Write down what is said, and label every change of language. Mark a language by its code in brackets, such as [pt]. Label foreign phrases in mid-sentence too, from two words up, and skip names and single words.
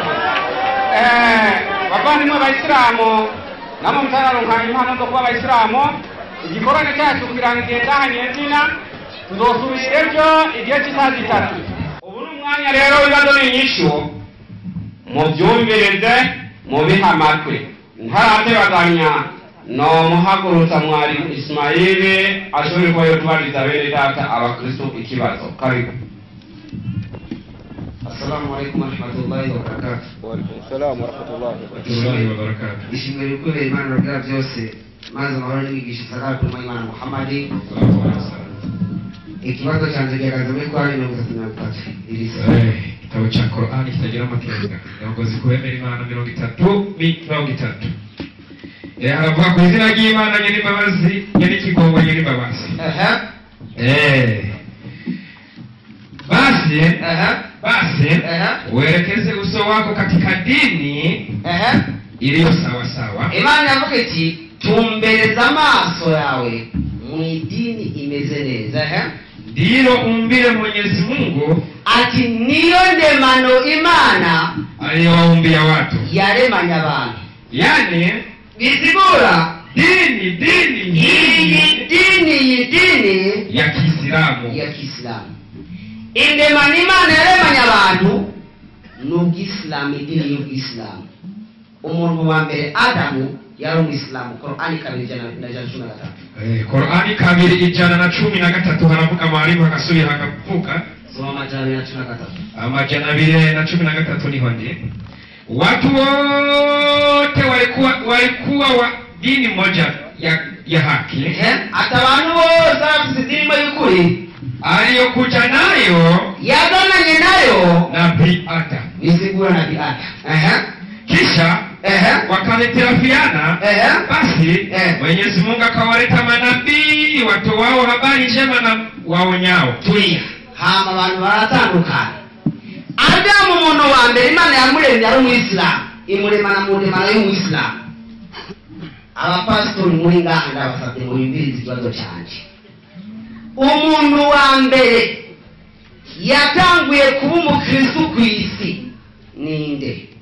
[rn] Bavandimwe Abayisilamu namwe mutararonka impano zo kuba Abayisilamu, igikorane cyacu kirangiye ndahanye zina tuzosubira ejo igihe cy'isaha 3. Ubu ni umwanya rero w'ibibazo n'inyishu mubyumvireze mubihamakwe. Ntaratebaganya no muhagurutsa mwari Ismaili ashobora kuba yotwariza bene data abakristo ikibazo. [sw] Karibu. [ar] السلام عليكم ورحمة الله وبركاته. وعليكم السلام ورحمة الله وبركاته. [rn] Ishimwe kule imani na byose maze mahoro n'imigisha sadaka kwa Imana Muhammadi. Ikibazo cyanjye gihagaze muri kwa 33 irisa. Igitabo cya Qur'ani kitagira amakenga. Yagoze kwemera Imana 33. Haravuga ku izina ry'Imana nyiri imbabazi, nyiri ikigongo, nyiri imbabazi. [sw] Basi uelekeze uso wako katika dini iliyo sawa sawa. [rn] Imana yavuga iti tumbeleza amaso yawe mu dini imeze neza. [sw] Ndilo umbile Mwenyezi Mungu [rn] ati niyo ndemano Imana [sw] aliyowaumbia watu, [rn] yaremanya abantu. [sw] Yani [rn] bisigura [sw] dini ya Kiislamu. [rn] Indemano Imana yaremanya abantu n'ubw'Islamu, idini y'ubw'Islamu. Umuntu wa mbere Adamu yari umwisilamu. Qur'ani 2:113. Qur'ani 2:113 haravuga mwalimu akasubira akavuga soma 2:113. Amajana 2:113 niho ndi. [sw] Watu wote walikuwa wa dini moja ya haki. [rn] Hata abantu bose bafite dini y'ukuri [sw] aliyokuja nayo [rn] yazananye nayo [sw] Nabii Adam. [rn] Bisigura Nabii Adam. [sw] Kisha wakanitirafiana. Basi Mwenyezi Mungu akawaleta manabii watu wao habari njema na waonyao. [rn] Tulia hama abantu baratandukana. Adamu umuntu wa mbere Imana yamuremye ari umwisilamu, imuremana mu ndemano y'umwisilamu. Abapastori muri ngaha ndabasabye mu bimbirizi ikibazo cyanje. Umuntu wa mbere yatanguye kuba umukristo ku isi ninde?